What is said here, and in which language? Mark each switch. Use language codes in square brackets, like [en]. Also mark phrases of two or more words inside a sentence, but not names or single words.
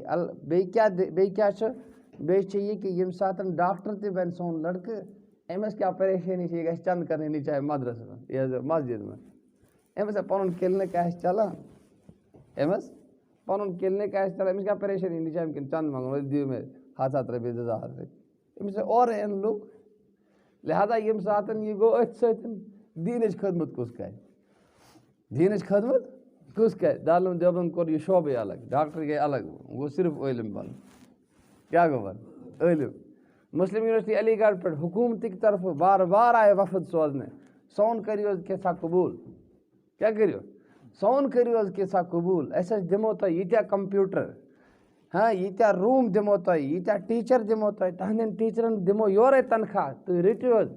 [ks] بیٚیہِ کیٛاہ چھُ، بیٚیہِ چھِ یہِ کہِ ییٚمہِ ساتہٕ ڈاکٹر تہِ بنہِ سون لڑکہٕ، أمِس کیٛاہ پریشٲنی چھِ، یہِ گژھِ چنٛد کرنہِ چاہے مدرسس منٛز یہِ حظ مسجد منٛز، أمِس پنُن کِلنِک آسہِ چلان، أمِس کیٛاہ پریشٲنی چاہے أمۍ چنٛد منٛگُن دِیِو مےٚ 100 رۄپیہِ 200 رۄپیہِ، أمِس ہے اورَے یِن لُکھ۔ لہٰذا ییٚمہِ ساتہٕ یہِ گوٚو أتھۍ سۭتۍ دیٖنٕچ خدمت کُس کرِ، دارالعلوم دیوبند کوٚر یہِ شعبے الگ، ڈاکٹر گٔے الگ، گوٚو صرف عٲلِم بنُن، کیٛاہ گوٚو بنُن عٲلِم۔ مسلم یونیورسٹی علی گڑھ پٮ۪ٹھ حکوٗمتٕکۍ طرفہٕ بار بار آیہِ وفد سوزنہٕ، سون کٔرِو حظ کینٛژھا قبوٗل، کیٛاہ کٔرِو سون کٔرِو حظ کینٛژھا قبوٗل، أسۍ حظ دِمو تۄہہِ ییٖتیٛاہ کمپیوٗٹر، ییٖتیٛاہ روٗم دِمو تۄہہِ، ییٖتیٛاہ ٹیٖچر دِمو تۄہہِ، تُہنٛدٮ۪ن ٹیٖچرن دِمو یورے تنخواہ، تُہۍ رٔٹِو حظ۔